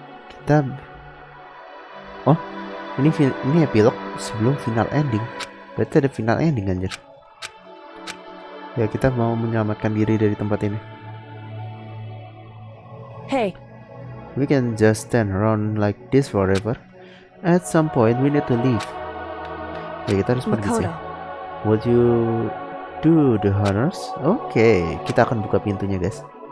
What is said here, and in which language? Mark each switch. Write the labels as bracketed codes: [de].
[id] Kita Oh, ini epilog sebelum final ending. Berarti ada final ending, anjir. Ya, kita mau menyelamatkan diri dari tempat ini. [en] Hey, We can just stand around like this forever. At some point we need to leave. [id] Ya, kita harus pergi sih. [en] Makoto. Would you do the honors? [id] Oke, kita akan buka pintunya, guys.